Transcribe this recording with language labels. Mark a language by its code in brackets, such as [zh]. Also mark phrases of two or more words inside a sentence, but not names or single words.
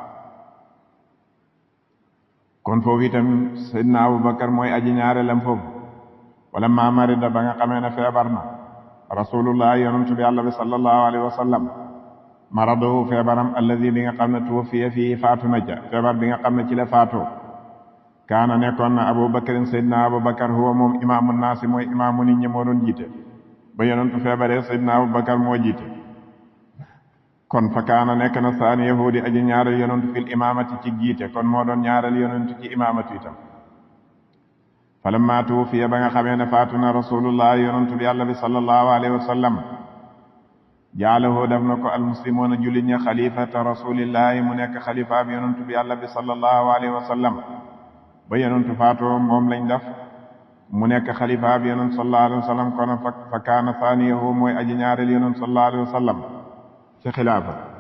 [wo] kon foofu itam sayyidina abu bakar mooy aji ñaareelam foofu [ar] ولما مرض [wo] ba nga xamee ne feebar na rasulullah yonentu bi yàlla bi [ar] صلى الله عليه وسلم مرضه [wo] feebaram alladi bi nga xam ne [ar] توفي في [wo] faatu na ca feebar bi nga xam ne ci la faatoo kaana nekkoon na abu bakarin sayyidina abu bakar huwa moom [ar] إمام الناس [wo] mooy imaamu nit ñi moo doon jiite ba yonentu feebaree sayyidina abu bakar moo jiite kon fa kaana nekk na saani yahudi aji ñaareel yonentu [ar] في الإمامة [wo] ci jiite kon moo doon ñaareel yonentu ci imaamatu itam [ar] فلما توفي [wo] ba nga xamee ne faatu na rasulullah yonentu bi yàlla bi [ar] صلى الله عليه وسلم جعله [wo] def na ko almuslimuuna jullit ña [ar] خليفة رسول الله [wo] mu nekk xalifa bi yonentu bi yàlla bi [ar] صلى الله عليه وسلم [wo] ba yonentu faatoo moom lañ def mu nekk xalifa bi yonentu [ar] صلى الله عليه وسلم [wo] kon [ar] فكان ثانيه [wo] mooy aji ñaareel yonentu [ar] صلى الله عليه وسلم [wo] ci xilaafa